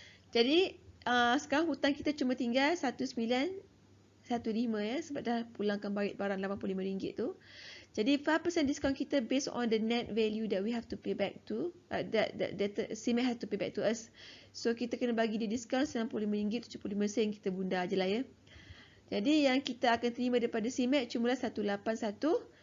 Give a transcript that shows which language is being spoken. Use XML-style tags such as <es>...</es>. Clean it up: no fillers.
<ms>Jadi, sekarang hutang kita cuma tinggal 1919. 15 ya, sebab dah pulangkan balik barang RM85 tu.</ms> <en>Jadi 5% discount kita based on the net value that we have to pay back to, that CMAT have to pay back to us.</en> <ms>So kita kena bagi dia diskaun RM95.75 kita bunda je lah ya. Jadi yang kita akan terima daripada CMAT cuma 1815.</ms>